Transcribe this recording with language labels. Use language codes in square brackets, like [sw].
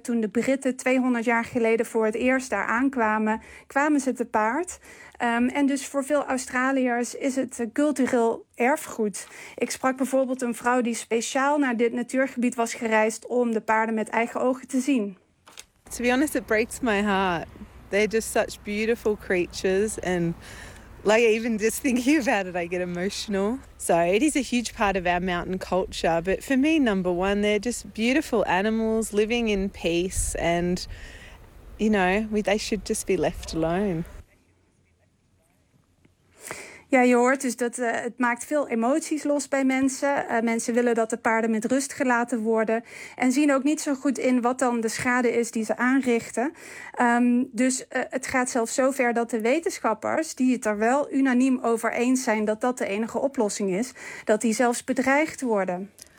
[nl] Toen de Britten 200 jaar geleden voor het eerst daar aankwamen, kwamen ze te paard. En dus voor veel Australiërs is het cultureel erfgoed. Ik sprak bijvoorbeeld een vrouw die speciaal naar dit natuurgebied was gereisd om de paarden met eigen ogen te zien. [en] To be honest, it breaks my heart. They're just such beautiful creatures and like even just thinking about it, I get emotional. So it is a huge part of our mountain culture. But for me, number one, they're just beautiful animals living in peace. And, you know, they should just be left alone. [nl] Ja, je hoort dus dat het maakt veel emoties los bij mensen. Mensen willen dat de paarden met rust gelaten worden. En zien ook niet zo goed in wat dan de schade is die ze aanrichten. Het gaat zelfs zover dat de wetenschappers, die het er wel unaniem over eens zijn dat dat de enige oplossing is, dat die zelfs bedreigd worden.